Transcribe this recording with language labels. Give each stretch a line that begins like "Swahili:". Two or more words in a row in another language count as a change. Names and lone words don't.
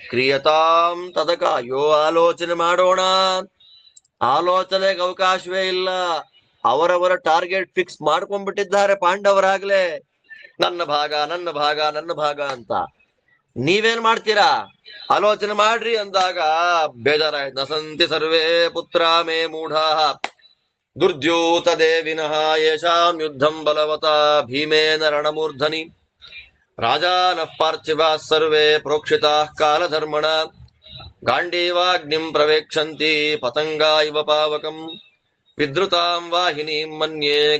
Sanskrit: ಕ್ರಿಯತಾಂ ತದಕ,
Kannada: ಅಯ್ಯೋ ಆಲೋಚನೆ ಮಾಡೋಣ, ಆಲೋಚನೆಗೆ ಅವಕಾಶವೇ ಇಲ್ಲ. ಅವರವರ ಟಾರ್ಗೆಟ್ ಫಿಕ್ಸ್ ಮಾಡ್ಕೊಂಡ್ಬಿಟ್ಟಿದ್ದಾರೆ ಪಾಂಡವರಾಗ್ಲೇ. ನನ್ನ ಭಾಗ ಅಂತ. ನೀವೇನ್ ಮಾಡ್ತೀರಾ? ಆಲೋಚನೆ ಮಾಡ್ರಿ ಅಂದಾಗ ಬೇಜಾರಾಯ್ತು.
Sanskrit: ನಸಂತಿ ಸರ್ವೇ ಪುತ್ರ ಮೇ ಮೂಢಾ ದುರ್ದ್ಯೂತ ದೇವಿನಃ ಯೇಷಾಂ ಯುದ್ಧಂ ಬಲವತ ಭೀಮೇನ ರಣಮೂರ್ಧನಿ ರಾಜಾನಃ ಪಾರ್ಥಿವಾ ಸರ್ವೇ ಪ್ರೋಕ್ಷಿತಾ ಕಾಲಧರ್ಮಣ ಗಾಂಡೀವಾಗ್ನಿಂ ಪ್ರವೇಕ್ಷಂತಿ ಪತಂಗಾ ಇವ ಪಾವಕಂ ವಿದ್ರುತಾಂ ವಾಹಿನೀಂ ಮನ್ಯೇ